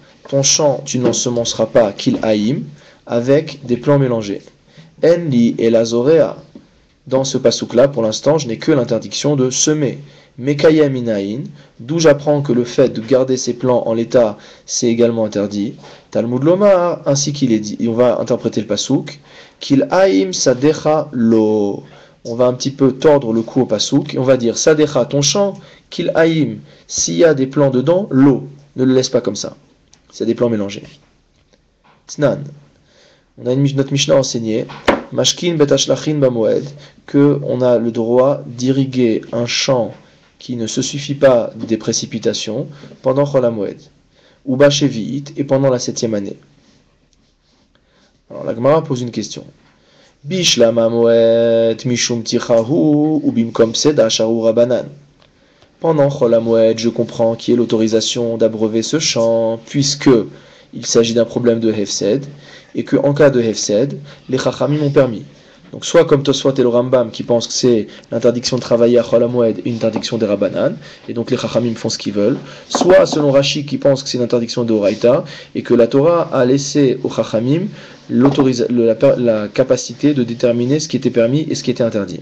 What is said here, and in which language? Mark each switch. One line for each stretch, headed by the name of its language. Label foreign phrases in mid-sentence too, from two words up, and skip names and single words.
French: Ton champ, tu n'ensemenceras pas Kil'aïm avec des plants mélangés.
Hebrew: אין לי אלא זריעה.
French: Dans ce pasouk-là, pour l'instant, je n'ai que l'interdiction de semer.
Hebrew: מקיים מניין,
French: d'où j'apprends que le fait de garder ses plants en l'état, c'est également interdit.
Hebrew: תלמוד לומר,
French: ainsi qu'il est dit. Et on va interpréter le pasouk.
Hebrew: כלאים שדך לא.
French: On va un petit peu tordre le cou au pasouk. Et on va dire sadecha, ton champ, kil'aïm, s'il y a des plants dedans, lo. Ne le laisse pas comme ça. C'est des plants mélangés.
Aramaic: Tnan.
French: On a notre Mishnah enseigné.
Hebrew: משקין בית השלחין במועד,
French: que on a le droit d'irriguer un champ qui ne se suffit pas des précipitations pendant Chol HaMoed, ou Bashevi'it, et pendant la 7e année. Alors la Gemara pose une question.
Aramaic: בשלמא המועד משום טירחא או במקום פסידא שרו רבנן.
French: Pendant Chol HaMoed, je comprends qu'il y ait l'autorisation d'abreuver ce champ, puisque il s'agit d'un problème de Hefsed, et qu'en cas de Hefsed, les Chachamim ont permis. Donc soit comme Tosfot et le Rambam qui pensent que c'est l'interdiction de travailler à Chol HaMoed et une interdiction des Rabbanan, et donc les Chachamim font ce qu'ils veulent, soit selon Rashi qui pense que c'est une interdiction de Horaïta, et que la Torah a laissé aux Chachamim la capacité de déterminer ce qui était permis et ce qui était interdit.